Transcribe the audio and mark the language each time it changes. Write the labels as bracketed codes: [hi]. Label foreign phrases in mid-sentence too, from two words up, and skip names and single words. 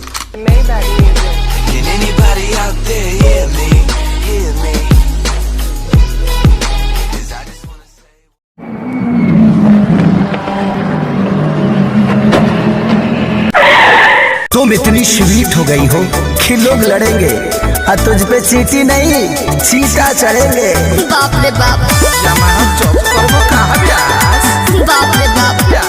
[en] Maybach music. Can anybody out there hear me? Hear me? 'Cause I just wanna say. [hi] तुम इतनी स्वीट हो गई हो कि लोग लड़ेंगे और तुझ पे चीटी नहीं चीटा चढ़ेंगे। बाप रे बाप, बाप रे बाप।